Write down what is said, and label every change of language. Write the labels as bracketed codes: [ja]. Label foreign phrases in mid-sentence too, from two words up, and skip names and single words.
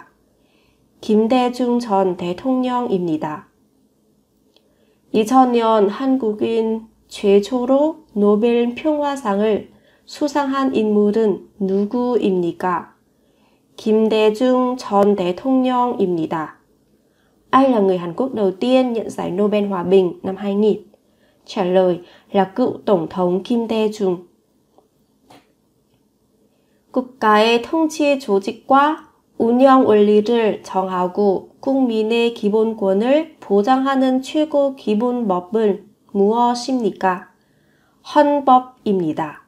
[ko] 김대중 전 대통령입니다. 2000년 한국인 최초로 노벨 평화상을 수상한 인물은 누구입니까? 김대중 전 대통령입니다. [vi] Ai là người Hàn Quốc đầu tiên nhận giải Nobel Hòa bình năm 2000? Trả lời là cựu Tổng thống Kim Dae-jung. [ko] 국가의 통치 조직과 운영 원리를 정하고 국민의 기본권을 보장하는 최고 기본법은 무엇입니까? 헌법입니다.